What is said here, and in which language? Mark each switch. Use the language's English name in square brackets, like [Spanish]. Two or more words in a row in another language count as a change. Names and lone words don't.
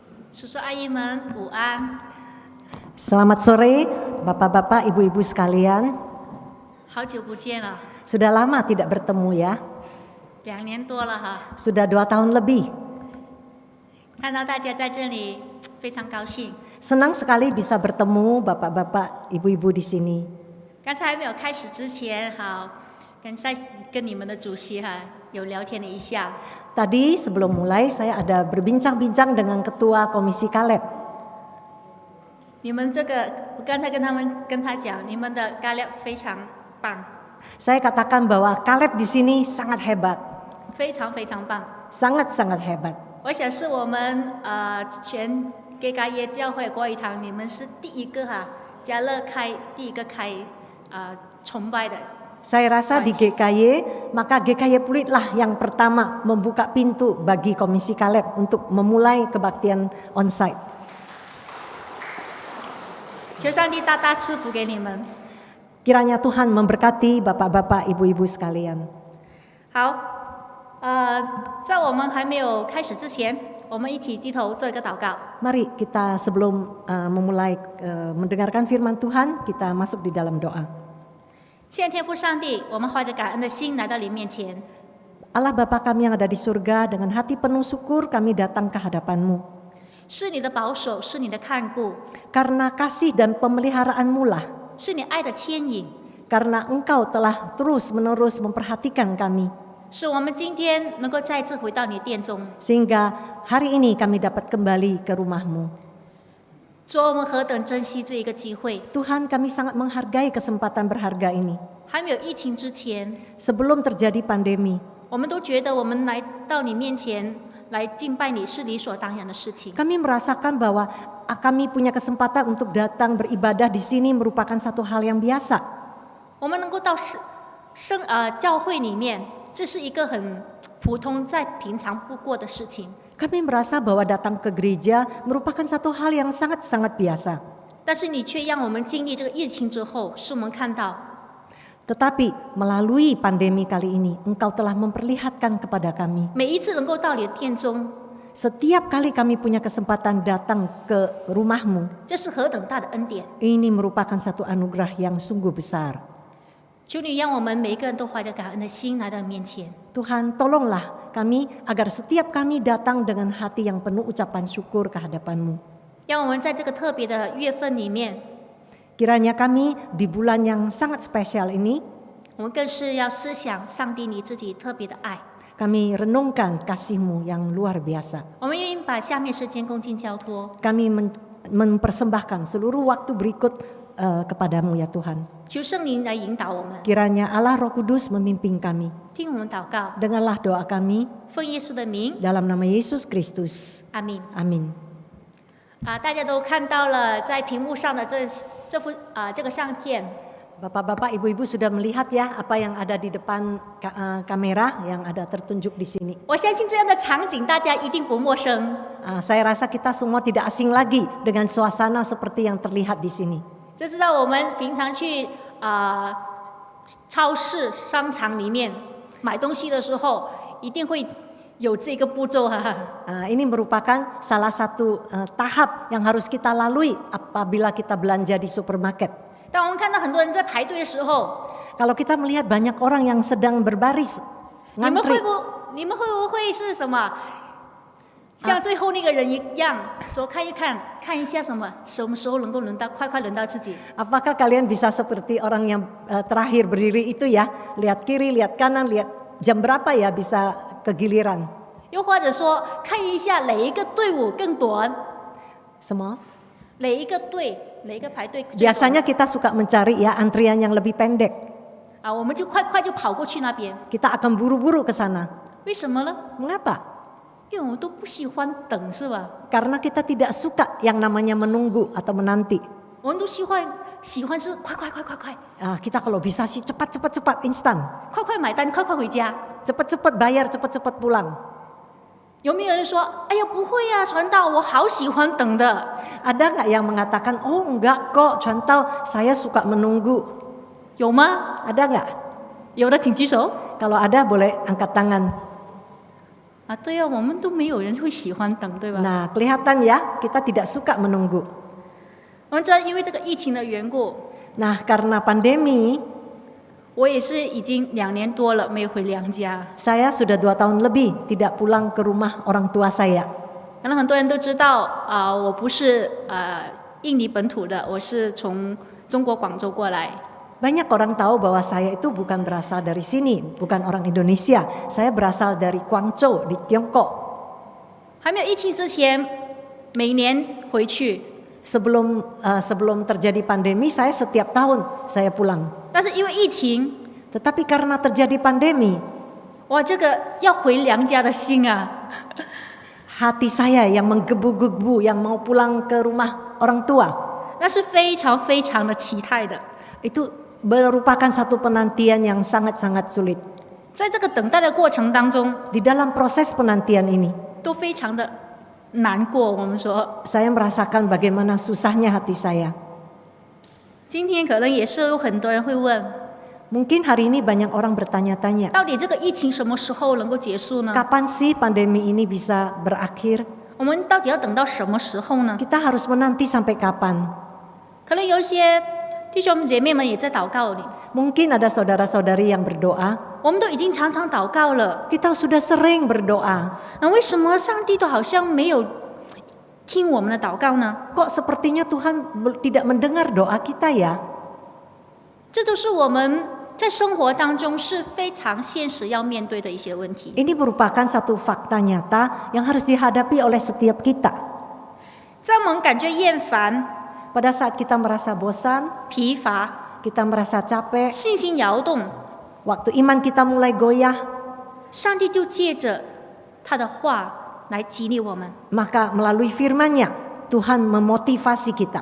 [Chinese] 叔叔阿姨们午安， [Indonesian] Selamat sore, Bapak-bapak, Ibu-ibu sekalian. [Chinese] 好久不见了， [Indonesian] Sudah lama tidak bertemu ya, [Chinese] 2 年多了哈， [Indonesian] sudah 2 tahun lebih. [Chinese] 看到大家在这里，非常高兴。 [Indonesian] Senang sekali bisa bertemu Bapak-bapak, Ibu-ibu di sini. [Chinese] 刚才还没有开始之前，好，跟你们的主席哈有聊天了一下。 [Indonesian] Tadi sebelum mulai saya ada berbincang-bincang dengan Ketua Komisi Kaleb. [Chinese] 你们这个，我刚才跟他讲，你们的咖喱非常棒， [Indonesian] Saya katakan bahwa Kaleb di sini sangat hebat, [Chinese] 非常非常棒。 [Indonesian] sangat-sangat hebat. [Chinese] 我想是我们全给嘎耶教会国语堂，你们是第一个哈，加乐开第一个开崇拜的。 [Indonesian] Saya rasa di GKY, maka GKY Pluitlah yang pertama membuka pintu bagi Komisi Kaleb untuk memulai kebaktian onsite. [Chinese] 求上帝大大赐福给你们。 [Indonesian] Kiranya Tuhan memberkati Bapak-bapak, Ibu-ibu sekalian. [Chinese] 好，在我们还没有开始之前，我们一起低头做一个祷告。 [Indonesian] Mari kita sebelum memulai mendengarkan firman Tuhan, kita masuk di dalam doa. [Chinese] 亲爱的天父上帝，我们怀着感恩的心来到你面前， [Indonesian] Allah Bapa kami yang ada di surga, dengan hati penuh syukur kami datang ke hadapan-Mu. [Chinese] 是你的保守，是你的看顾， [Indonesian] Karena kasih dan pemeliharaan-Mu lah, [Chinese] 是你爱的牵引， [Indonesian] karena Engkau telah terus-menerus memperhatikan kami, [Chinese] 使我们今天能够再次回到你殿中。 [Indonesian] sehingga hari ini kami dapat kembali ke rumah-Mu. [Chinese] 主，我们何等珍惜这一个机会！ [Indonesian] Tuhan, kami sangat menghargai kesempatan berharga ini. [Chinese] 还没有疫情之前， [Indonesian] Sebelum terjadi pandemi, [Chinese] 我们都觉得我们来到你面前来敬拜你是理所当然的事情。 [Indonesian] kami merasakan bahwa kami punya kesempatan untuk datang beribadah di sini merupakan satu hal yang biasa. [Chinese] 我们能够到教会里面，这是一个很普通、再平常不过的事情。 [Indonesian] Kami merasa bahwa datang ke gereja merupakan satu hal yang sangat-sangat biasa. [Chinese] 但是你却让我们经历这个疫情之后，使我们看到， [Indonesian] Tetapi melalui pandemi kali ini, Engkau telah memperlihatkan kepada kami. [Chinese] 每一次能够到你的殿中， [Indonesian] Setiap kali kami punya kesempatan datang ke rumah-Mu, [Chinese] 这是何等大的恩典！ [Indonesian] ini merupakan satu anugerah yang sungguh besar. [Chinese] 求你让我们每一个人都怀着感恩的心来到你面前。 [Indonesian] Tuhan, tolonglah kami agar setiap kami datang dengan hati yang penuh ucapan syukur ke hadapan-Mu. [Chinese] 让我们在这个特别的月份里面， [Indonesian] Kiranya kami di bulan yang sangat spesial ini, [Chinese] 我们更是要思想上帝你自己特别的爱。 [Indonesian] kami renungkan kasih-Mu yang luar biasa. [Chinese] 我们愿意把下面时间恭敬交托， [Indonesian] Kami mempersembahkan seluruh waktu berikut kepadamu ya Tuhan. [Chinese] 求圣灵来引导我们， [Indonesian] Kiranya Allah Roh Kudus memimpin kami. [Chinese] 听我们祷告， [Indonesian] Dengarlah doa kami [Chinese] 奉耶稣的名， [Indonesian] dalam nama Yesus Kristus. [Chinese] 阿门。 [Indonesian] Amin. [Chinese] 大家都看到了在屏幕上的这个相片， [Indonesian] Bapak-bapak, ibu-ibu sudah melihat ya apa yang ada di depan kamera yang ada tertunjuk di sini. [Chinese] 我相信这样的场景大家一定不陌生。 [Indonesian] Saya rasa kita semua tidak asing lagi dengan suasana seperti yang terlihat di sini. [Chinese] 就知道我们平常去超市、商场里面买东西的时候，一定会有这个步骤哈。 [Indonesian] Ini merupakan salah satu tahap yang harus kita lalui apabila kita belanja di supermarket. [Chinese] 当我们看到很多人在排队的时候， [Indonesian] Kalau kita melihat banyak orang yang sedang berbaris [Chinese] 你们 [Indonesian] ngantri, [Chinese] 会不会是什么？像最后那个人一样，左看一看，看一下什么时候能够轮到，快轮到自己。 [Indonesian] apakah kalian bisa seperti orang yang terakhir berdiri itu ya, lihat kiri, lihat kanan, lihat jam berapa ya bisa kegiliran. [Chinese] 又或者说看一下哪一个队伍更短， [Indonesian] Semua. [Chinese] 哪一个排队最短。 [Indonesian] Biasanya kita suka mencari ya antrian yang lebih pendek. [Chinese] 我们就快就跑过去那边。 [Indonesian] Kita akan buru-buru ke sana. [Chinese] 为什么呢？ [Indonesian] Mengapa? [Chinese] 因为我们都不喜欢等，是吧？ [Indonesian] Karena kita tidak suka yang namanya menunggu atau menanti. [Chinese] 我们都喜欢是快， [Indonesian] Kita kalau bisa sih cepat, instan. [Chinese] 快买单，快回家。 [Indonesian] Cepat bayar, cepat pulang. [Chinese] 有没有人说：“哎呀，不会呀，传道，我好喜欢等的。 [Indonesian] Ada nggak yang mengatakan, oh enggak kok, contoh saya suka menunggu. ” [Chinese] 有吗？ [Indonesian] Ada nggak? [Chinese] 有的请举手。 [Indonesian] Kalau ada boleh angkat tangan. [Chinese] 对啊，我们都没有人会喜欢等，对吧？ [Indonesian] Nah, kelihatan ya, kita tidak suka menunggu. [Chinese] 我们知道，因为这个疫情的缘故， [Indonesian] Nah, karena pandemi, [Chinese] 我也是已经2年多了没有回娘家。 [Indonesian] saya sudah 2 tahun lebih tidak pulang ke rumah orang tua saya. [Chinese] 可能很多人都知道我不是印尼本土的，我是从中国广州过来。 [Indonesian] Banyak orang tahu bahwa saya itu bukan berasal dari sini, bukan orang Indonesia. Saya berasal dari Guangzhou di Tiongkok. [Chinese] 还没有疫情之前，每年回去， [Indonesian] Sebelum terjadi pandemi, saya setiap tahun saya pulang. [Chinese] 但是因为疫情， [Indonesian] Tetapi karena terjadi pandemi, [Chinese] 哇，这个要回娘家的心啊， [Indonesian] hati saya yang menggebu-gebu, yang mau pulang ke rumah orang tua, [Chinese] 那是非常非常的期待的。 [Indonesian] itu merupakan satu penantian yang sangat-sangat sulit. [Chinese] 在这个等待的过程当中， [Indonesian] Di dalam proses penantian ini, [Chinese] 都非常的难过。我们说， [Indonesian] saya merasakan bagaimana susahnya hati saya. [Chinese] 今天可能也是有很多人会问， [Indonesian] Mungkin hari ini banyak orang bertanya-tanya, [Chinese] 到底这个疫情什么时候能够结束呢？ [Indonesian] kapan sih pandemi ini bisa berakhir? [Chinese] 我们到底要等到什么时候呢？ [Indonesian] Kita harus menanti sampai kapan? [Chinese] 可能有一些弟兄姐妹们也在祷告里， [Indonesian] Mungkin ada saudara-saudari yang berdoa. [Chinese] 我们都已经常常祷告了， [Indonesian] Kita sudah sering berdoa. [Chinese] 那为什么上帝都好像没有听我们的祷告呢？ [Indonesian] Kok sepertinya Tuhan tidak mendengar doa kita ya? [Chinese] 这都是我们在生活当中是非常现实要面对的一些问题。 [Indonesian] Ini merupakan satu fakta nyata yang harus dihadapi oleh setiap kita. [Chinese] 在我们感觉厌烦、 [Indonesian] Pada saat kita merasa bosan, [Chinese] 疲乏、 [Indonesian] kita merasa capek, [Chinese] 信心摇动， [Indonesian] waktu iman kita mulai goyah, [Chinese] 上帝就借着他的话来激励我们， [Indonesian] maka melalui firman-Nya Tuhan memotivasi kita.